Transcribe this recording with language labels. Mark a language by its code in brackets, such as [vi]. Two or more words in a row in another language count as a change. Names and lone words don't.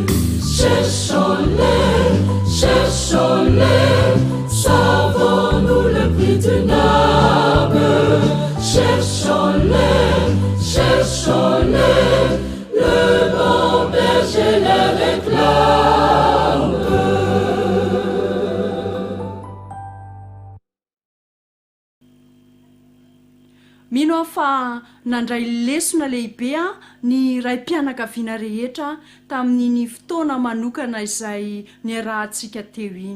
[fr] Cherchons-les, savons-nous le prix d'une âme? Cherchons-les, le bon berger les réclame. [mg] Mino aho fa nandray lesona lehibe ny ray mpianakaviana rehetra tamin'ny fotoana manokana izay niarahantsika teo iny.